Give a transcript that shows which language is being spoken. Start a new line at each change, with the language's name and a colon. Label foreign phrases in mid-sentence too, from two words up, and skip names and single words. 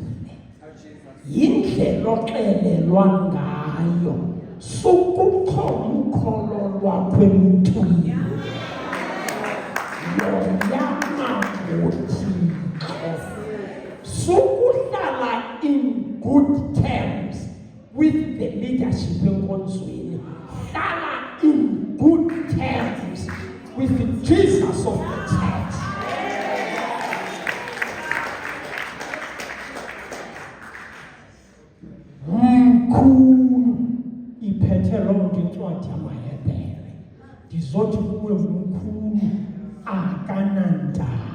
Xhosa: Yindlela oxelelwa ngayo sukukholwa kwemntwini yoyama ngoThixo, sukuhlala
English: in good terms with the leadership
Xhosa: enkonzweni, hlala
English: in good terms with the Jesus of the church.
Xhosa: Iphethe loo nto incwadi yamaHebhere. Ndizothi kuwe mkhulu akanandanga.